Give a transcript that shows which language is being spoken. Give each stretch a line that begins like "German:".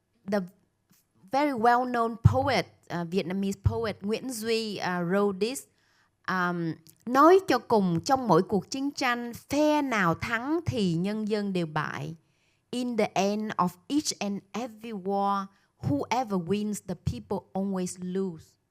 English: The very well-known poet, Vietnamese poet Nguyễn Duy wrote this.
Vietnamese: Nói cho cùng, trong mỗi cuộc chiến tranh, phe nào thắng thì nhân dân đều bại.
English: In the end of each and every war, whoever wins, the people always lose.